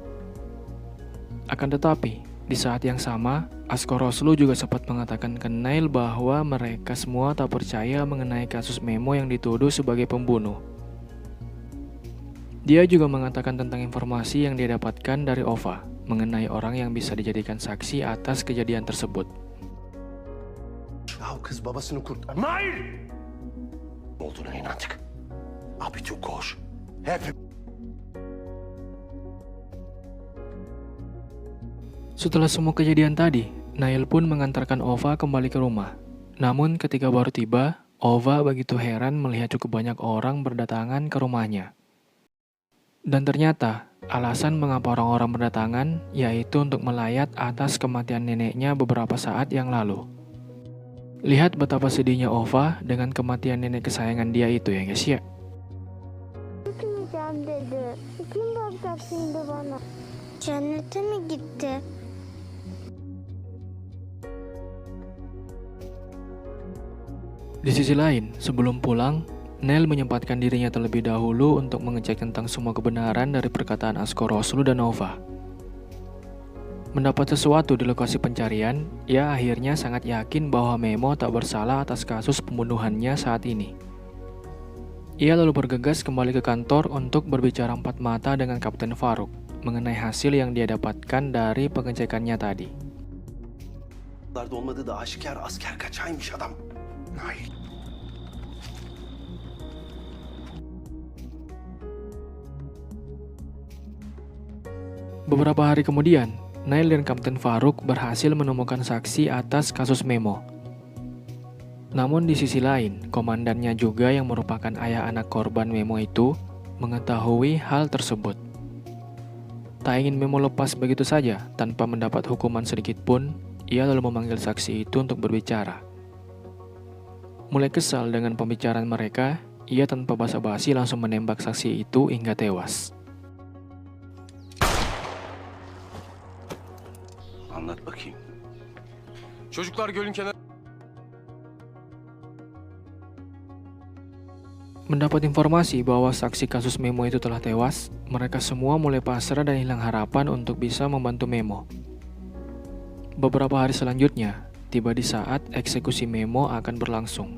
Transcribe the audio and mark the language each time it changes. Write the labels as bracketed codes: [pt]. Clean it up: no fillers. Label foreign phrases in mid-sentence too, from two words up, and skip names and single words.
[id] Akan tetapi, di saat yang sama, Askoroslu juga sempat mengatakan ke Nail bahwa mereka semua tak percaya mengenai kasus Memo yang dituduh sebagai pembunuh. Dia juga mengatakan tentang informasi yang dia dapatkan dari Ova mengenai orang yang bisa dijadikan saksi atas kejadian tersebut. [tr] Ya kız babasını kurtar. Nail! Olduğuna inandık. Abi çok koş. Hep [id] Setelah semua kejadian tadi, Nail pun mengantarkan Ova kembali ke rumah. Namun ketika baru tiba, Ova begitu heran melihat cukup banyak orang berdatangan ke rumahnya. Dan ternyata, alasan mengapa orang-orang berdatangan yaitu untuk melayat atas kematian neneknya beberapa saat yang lalu. Lihat betapa sedihnya Ova dengan kematian nenek kesayangan dia itu ya guys ya. [tr] Gitmeyeceğim dedi. Kim bakacak şimdi bana? Cennete mi gitti? [id] Di sisi lain, sebelum pulang, Nail menyempatkan dirinya terlebih dahulu untuk mengecek tentang semua kebenaran dari perkataan Askoroslu dan Ova. Mendapat sesuatu di lokasi pencarian, ia akhirnya sangat yakin bahwa Memo tak bersalah atas kasus pembunuhannya saat ini. Ia lalu bergegas kembali ke kantor untuk berbicara empat mata dengan Kapten Faruk mengenai hasil yang dia dapatkan dari pengecekannya tadi. [tr] olmadığı da aşikar asker kaçaymış adam. Nail. [id] Beberapa hari kemudian, Nail dan Kapten Faruk berhasil menemukan saksi atas kasus Memo. Namun di sisi lain, komandannya juga yang merupakan ayah anak korban Memo itu mengetahui hal tersebut. Tak ingin Memo lepas begitu saja tanpa mendapat hukuman sedikit pun, ia lalu memanggil saksi itu untuk berbicara. Mulai kesal dengan pembicaraan mereka, ia tanpa basa-basi langsung menembak saksi itu hingga tewas. [tr] Anlat bakayım. Çocuklar gölün kenarı... [id] Mendapat informasi bahwa saksi kasus Memo itu telah tewas, mereka semua mulai pasrah dan hilang harapan untuk bisa membantu Memo. Beberapa hari selanjutnya, tiba di saat eksekusi Memo akan berlangsung.